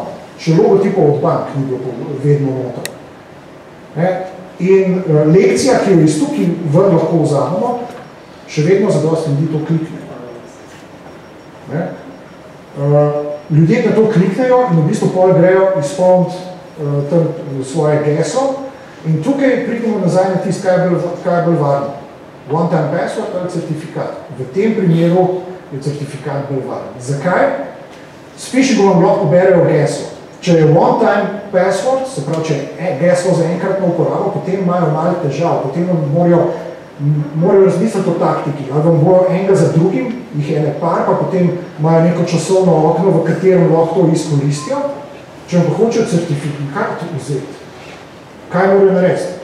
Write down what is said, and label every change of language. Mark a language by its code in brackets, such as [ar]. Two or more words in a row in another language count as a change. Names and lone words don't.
[sl] Še logotipov od bank ni bilo vedno noter. In lekcija, ki jo iz tukaj lahko vzamemo, še vedno zadosti ljudi to klikne. Ljudje na to kliknejo in v bistvu pol grejo izpolniti svoje geslo in tukaj pridemo nazaj na tist, kaj je bolj varno. [en] One-time password ali certifikat. [sl] V tem primeru je certifikat bolj varen. Zakaj? S phishingom vam lahko berejo geslo. Če je [en] one-time password, [sl] se pravi, če je geslo za enkratno uporabo, potem imajo malo težav, potem vam morajo razmisliti o taktiki, ali vam bojo enega za drugim, jih ene par, pa potem imajo neko časovno okno, v katerem lahko to izkoristijo, Če pa hočejo certifikat vzeti, kaj morajo narediti?